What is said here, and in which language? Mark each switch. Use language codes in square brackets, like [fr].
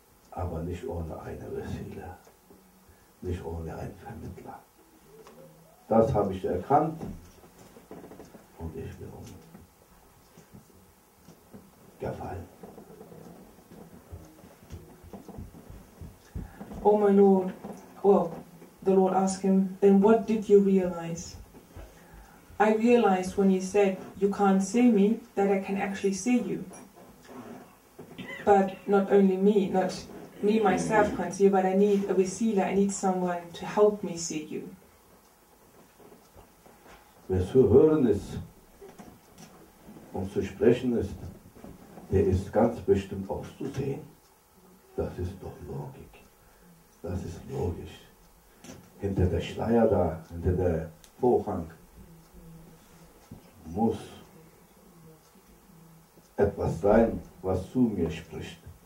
[de] Aber nicht ohne eine Wesile, nicht ohne einen Vermittler. Das habe ich erkannt und ich bin umgefallen. [en] Oh my Lord, well, the Lord asked him, then what did you realize? I realized when you said you can't see me, that I can actually see you. But not only me, not me myself can't see you, but I need a wasila, I need someone to help me see you. [de] Wer zu hören ist und zu sprechen ist, der ist ganz bestimmt auch zu sehen. Das ist doch Logik. Das ist logisch. Hinter der Schleier da, hinter der Vorhang, muss etwas sein, was zu mir spricht.